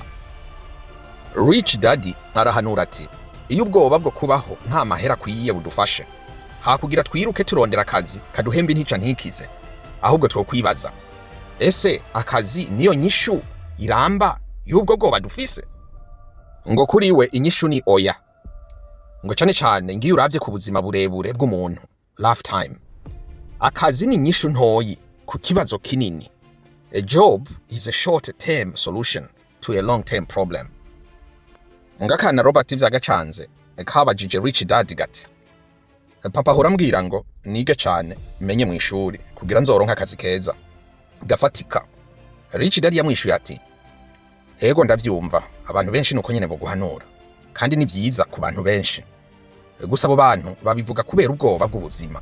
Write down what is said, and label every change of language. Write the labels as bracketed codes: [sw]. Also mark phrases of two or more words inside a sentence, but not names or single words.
[rn] Rich Daddy arahanura ati, iyo ubwoba bwo kubaho nta mahera kwiye budufashe, hakugira twiruke turondera akazi kaduhemba intica ntikize, ahubwo twokwibaza, ese akazi niyo nyishu iramba y'ubwo bwoba dufise? Ngo kuri we inyishu ni oya. Ngo cyane cyane ngiye uravye ku buzima burebure bw'umuntu, lifetime, akazi ni inyishu ntoyi ku kibazo kinini. [en] A job is a short-term solution to a long-term problem. [rn] Ngakana Robert vyagacanze kabajije Rich Dad gati, papa horambwira ngo nige cyane menye mu ishuri kugira nzoronka akazi keza gafatika Rich Dad yamwishuye ati ego ndavyumva, abantu benshi nuko nyene boguhanura kandi ni vyiza ku bantu benshi, gusa abo bantu babivuga kubera ubwoba bw'ubuzima.